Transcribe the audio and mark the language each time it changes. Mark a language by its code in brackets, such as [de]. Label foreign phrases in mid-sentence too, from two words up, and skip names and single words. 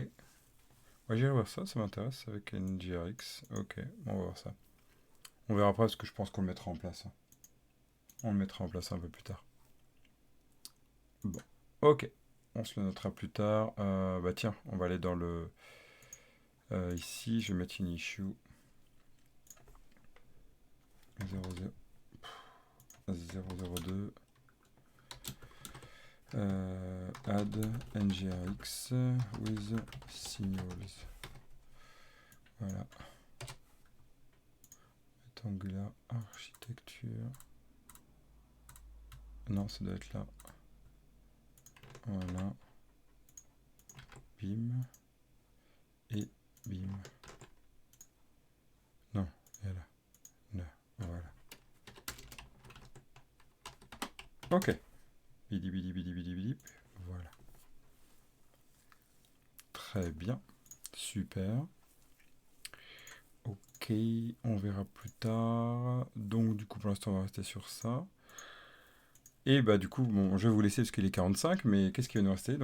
[fr] Ouais, j'irai voir ça, ça m'intéresse avec NGRX. Ok, on va voir ça. On verra après parce que je pense qu'on le mettra en place. Hein. On le mettra en place un peu plus tard. Bon, ok. On se le notera plus tard. Bah tiens, on va aller dans le... ici, je vais mettre une issue. 002. [en] Add NGRX with signals. [fr] Voilà. [en] Angular architecture. [fr] Non, ça doit être là. Voilà. Bim. Et bim. Non, il y a là. Là. Voilà. Ok. Bidi bidi bidi bidi bidi. Voilà. Très bien. Super. Ok, on verra plus tard. Donc du coup pour l'instant on va rester sur ça. Et bah du coup, bon, je vais vous laisser parce qu'il est 45, mais qu'est-ce qui va nous rester?